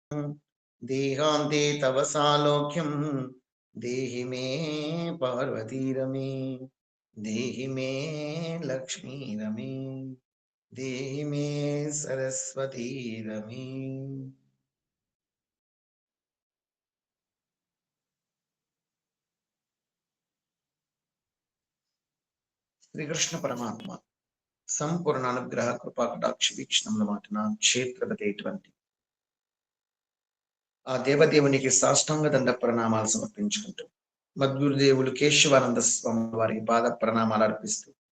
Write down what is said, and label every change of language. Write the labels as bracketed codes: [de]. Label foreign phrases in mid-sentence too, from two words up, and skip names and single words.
[sa] देहान्ते तव सालोक्यं देहि मे पार्वतीरमे देहि मे लक्ष्मीरमे देहि मे सरस्वतीरमे. [te] శ్రీకృష్ణ పరమాత్మ సంపూర్ణ అనుగ్రహ కృపా కటాక్ష వీక్షణముల మాటన క్షేత్రపతేటువంటి ఆ దేవదేవునికి సాష్టాంగ దండ ప్రణామాలు సమర్పించుకుంటూ మద్గురుదేవులు కేశవానంద స్వామి వారికి పాద ప్రణామాలు అర్పిస్తూ